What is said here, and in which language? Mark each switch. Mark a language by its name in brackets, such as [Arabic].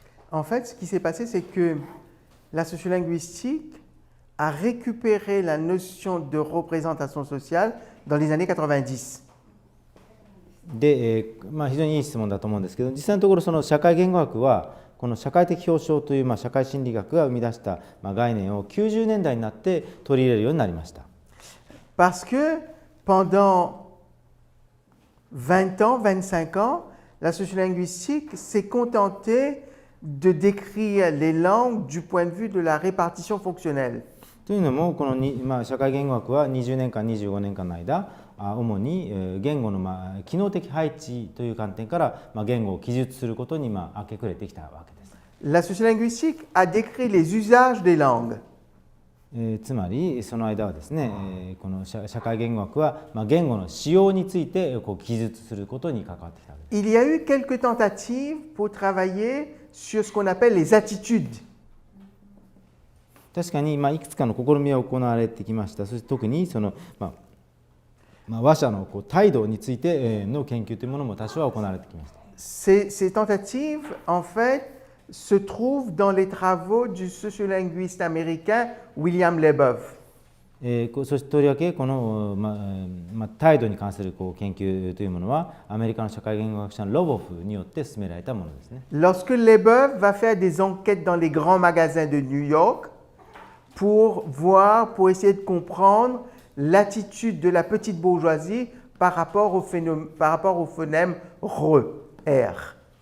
[French] En fait, ce qui s'est passé, c'est que la sociolinguistique a récupéré la notion de représentation sociale dans les années 90. [Japanese] で、非常にいい質問だと思うんですけど、実際のところその社会言語学はこの社会的表彰という社会心理学が生み出した概念を90年代になって取り入れるようになりました。 [French] Parce que pendant 20 ans, 25 ans, la sociolinguistique s'est contentée de décrire les langues du point de vue de la répartition fonctionnelle. [Japanese] というのもこの社会言語学は20年間25年間の間主に言語の機能的配置という観点から言語を記述することに明け暮れてきたわけです。 [French] La sociolinguistique a décrit les usages des langues. [Japanese] つまりその間はですね、この社会言語学は言語の使用について記述することに関わってきたわけです。 [French] Il y a eu quelques tentatives pour travailler sur ce qu'on appelle les attitudes. [Japanese] 確かにいくつかの試みは行われてきました。そして特にその話者の態度についての研究というものも多少は行われてきました。 [French] Ces tentatives, en fait, se trouvent dans les travaux du sociolinguiste américain William Leboeuf. [Japanese] そしてとりわけこの、態度に関する研究というものはアメリカの社会言語学者のロボフによって進められたものですね。 [French] Lorsque Leboeuf va faire des enquêtes dans les grands magasins de New York pour essayer de comprendre l'attitude de la petite bourgeoisie par rapport au phonème R.